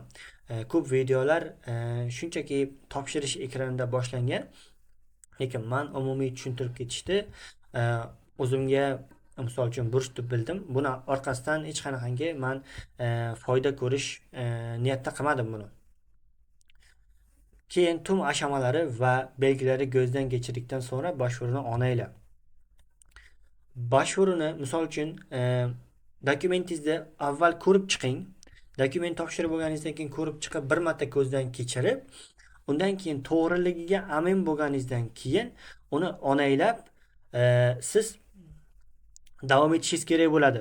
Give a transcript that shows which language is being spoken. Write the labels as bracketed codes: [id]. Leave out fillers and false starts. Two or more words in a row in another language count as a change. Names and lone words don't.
[uz] Ko'p videolar shunchaki topshirish ekranida boshlangan. Lekin men umumiy tushuntirib ketishdi. O'zimga misol uchun burs deb bildim. Buni orqasidan hech qanaqangi men foyda ko'rish niyatda qilmadim buni. [tr] Keyin tüm aşamaları ve belgileri gözden geçirdikten sonra başvurunu onayla. [uz] Başvurunu misol uchun dokumentingizda avval ko'rib chiqing. Dokument topshirib bo'lganingizdan keyin ko'rib chiqib bir marta ko'zdan kechirib, undan keyin to'g'riligiga amin bo'lganingizdan keyin uni onaylab siz davom etishingiz kerak bo'ladi.